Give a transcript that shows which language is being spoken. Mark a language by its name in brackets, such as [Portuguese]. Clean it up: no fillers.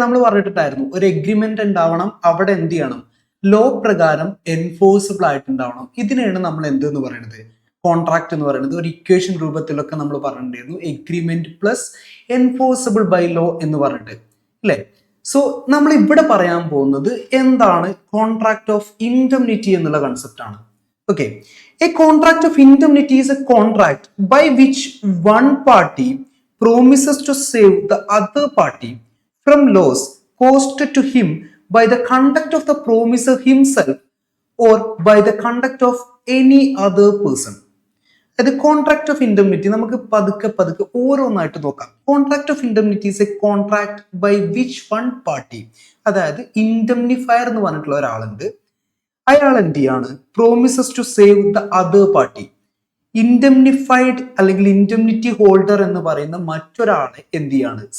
[Malayalam] നമ്മൾ പറഞ്ഞിട്ടുണ്ടായിരുന്നു ഒരു എഗ്രിമെന്റ് ഉണ്ടാവണം, അവിടെ എന്ത് ചെയ്യണം? ലോ പ്രകാരം എൻഫോഴ്സിബിൾ ആയിട്ടുണ്ടാവണം. ഇതിനെയാണ് നമ്മൾ എന്തെന്ന് പറയുന്നത്? കോൺട്രാക്ട് എന്ന് പറയുന്നത്. ഒരു ഇക്വേഷൻ രൂപത്തിലൊക്കെ നമ്മൾ പറഞ്ഞിട്ടുണ്ടായിരുന്നു [English] agreement plus enforceable by law [Malayalam] എന്ന് പറഞ്ഞിട്ട് അല്ലെ. സോ നമ്മൾ ഇവിടെ പറയാൻ പോകുന്നത് എന്താണ്? കോൺട്രാക്ട് ഓഫ് ഇൻഡെംനിറ്റി എന്നുള്ള കൺസെപ്റ്റ് ആണ്. [English] Okay, a contract of indemnity is a contract by which one party promises to save the other party from loss caused to him by the conduct of the promiser himself or by the conduct of any other person. [Malayalam] അത് contract of indemnity നമുക്ക് പതുക്കെ ഓരോന്നായിട്ട് നോക്കാം. [English] contract of indemnity is a contract by which one party, [Malayalam] അതായത് ഇൻഡെംനിഫയർ എന്ന് പറഞ്ഞിട്ടുള്ള ഒരാളുണ്ട്. അയാൾ എന്ത് ചെയ്യാണ്? [English] Promises to save the other party. [Malayalam] ഇൻഡെംനിഫൈഡ് അല്ലെങ്കിൽ ഇൻഡെംനിറ്റി ഹോൾഡർ എന്ന് പറയുന്ന മറ്റൊരാളെ എന്ത് ചെയ്യാണ്?